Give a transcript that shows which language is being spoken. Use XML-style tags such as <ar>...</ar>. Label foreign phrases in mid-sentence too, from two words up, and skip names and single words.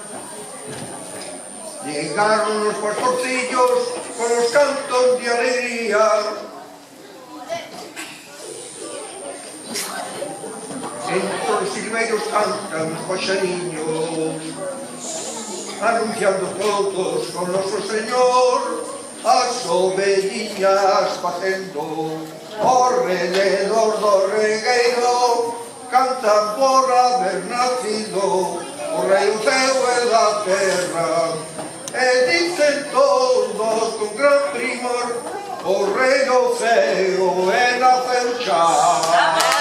<es>Llegaron los pastorcillos con los cantos de alegría. Entre los silberos cantan los paxariños, anunciando todos con nuestro Señor,</es> <gl>as ovelliñas facendo alrededor do regueiro, cantan por haber nacido o rei do céu e da terra, e dicen todos con gran primor, o rei do céu e naceu xa.</gl>